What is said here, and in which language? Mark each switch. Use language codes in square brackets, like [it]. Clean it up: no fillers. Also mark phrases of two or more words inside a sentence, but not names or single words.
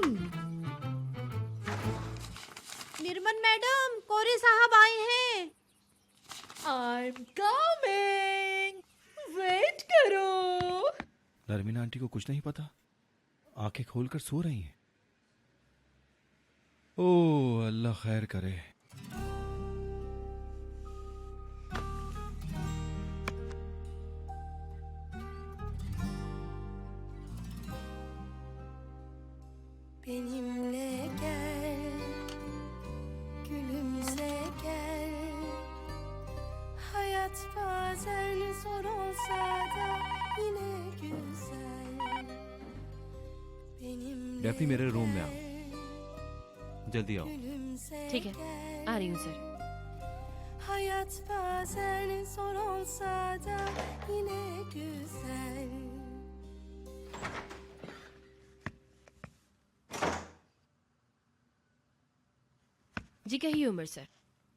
[hi] निर्मल मैडम, कोरे साहब आए हैं। [en] I'm coming. [hi] वेट करो। नरमीन आंटी को कुछ नहीं पता, आंखें खोलकर सो रही हैं। ओह अल्लाह खैर करे। [tr] Benimle gel, gülümse gel. Hayat bazen zor olsa da yine güzel. Benimle [hi] डेफनी, मेरे रूम में आओ, जल्दी आओ। [tr] gülümse [hi] ठीक है, आ रही हूँ सर। [tr] Hayat bazen zor olsa da yine güzel. [hi] जी कहिए उमर सर।